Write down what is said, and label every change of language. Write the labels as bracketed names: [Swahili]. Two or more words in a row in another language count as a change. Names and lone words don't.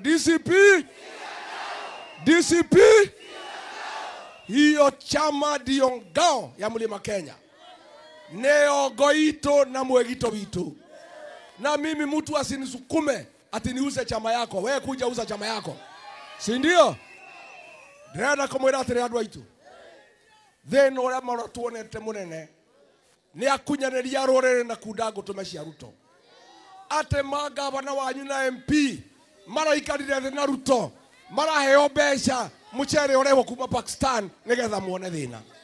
[Swahili] DCP. DCP. Hiyo chama ndio ngao ya Mlima Kenya. Neo goito na mwegito vitu. Na mimi mtu asinisukume ati niuze chama yako. Wewe kuja uza chama yako. Si ndio? [Kikuyu] Ndĩrenda kũmwĩra atĩrĩ andũ aitũ. Thĩna ũrĩa maratuonete mũnene nĩ akunyanĩria rũrĩrĩ na kunda ngũtũme cia Ruto. Ate magavana wanyu na MP maraikarire thĩ na Ruto. Maraheo mbeca mũcere ũrehwo kuma Pakistan nĩgetha muone thĩna.